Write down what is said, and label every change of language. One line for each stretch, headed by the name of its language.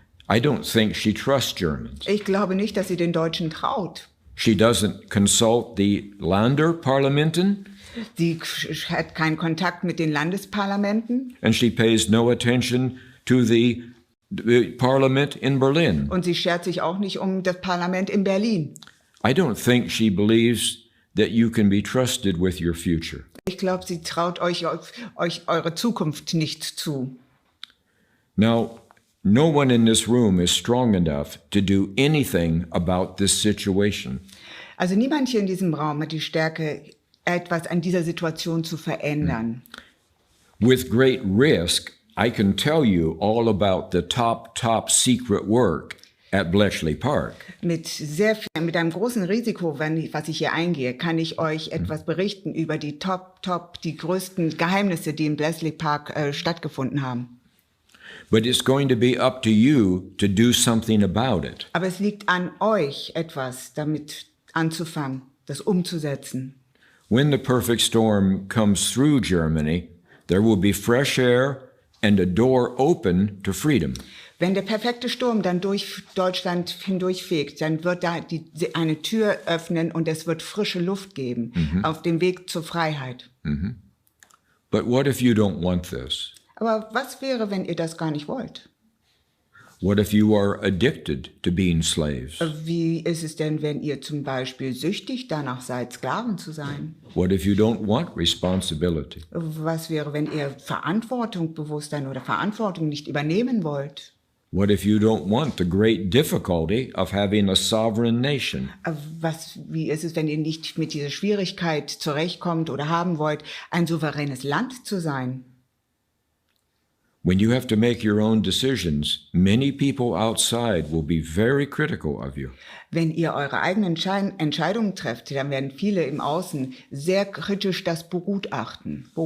English: I don't think she trusts Germans.
German: Ich glaube nicht, dass sie den Deutschen traut.
English: She doesn't consult the Länderparlamenten.
German: Sie hat keinen Kontakt mit den Landesparlamenten.
English: And she pays no attention to the parliament in Berlin.
German: Und sie schert sich auch nicht um das Parlament in Berlin.
English: I don't think she believes that you can be trusted with your future.
German: Ich glaube, sie traut euch eure Zukunft nicht zu.
English: Now, no one in this room is strong enough to do anything about this situation.
German: Also niemand hier in diesem Raum hat die Stärke, etwas an dieser Situation zu verändern.
English: With great risk, I can tell you all about the top secret work at Bletchley Park.
German: Mit einem großen Risiko, was ich hier eingehe, kann ich euch etwas berichten über die die größten Geheimnisse, die in Bletchley Park stattgefunden haben.
English: But it's going to be up to you to do something about it.
German: Aber es liegt an euch, etwas damit anzufangen, das umzusetzen.
English: When the perfect storm comes through Germany, there will be fresh air and a door open to freedom.
German: Wenn der perfekte Sturm dann durch Deutschland hindurchfegt, dann wird da eine Tür öffnen und es wird frische Luft geben auf dem Weg zur Freiheit.
English: But what if you don't want this?
German: Aber was wäre, wenn ihr das gar nicht wollt?
English: What if you are addicted to being slaves?
German: Wie ist es denn, wenn ihr zum Beispiel süchtig danach seid, Sklaven zu sein?
English: What if you don't want responsibility?
German: Was wäre, wenn ihr Verantwortungsbewusstsein oder Verantwortung nicht übernehmen wollt?
English: What if you don't want the great difficulty of having a sovereign nation?
German: Wie ist es, wenn ihr nicht mit dieser Schwierigkeit zurechtkommt oder haben wollt, ein souveränes Land zu sein?
English: When you have to make your own decisions, many people outside will be very critical of you.
German: Wenn ihr eure eigenen Entscheidungen trefft, dann werden viele im Außen sehr kritisch das beobachten.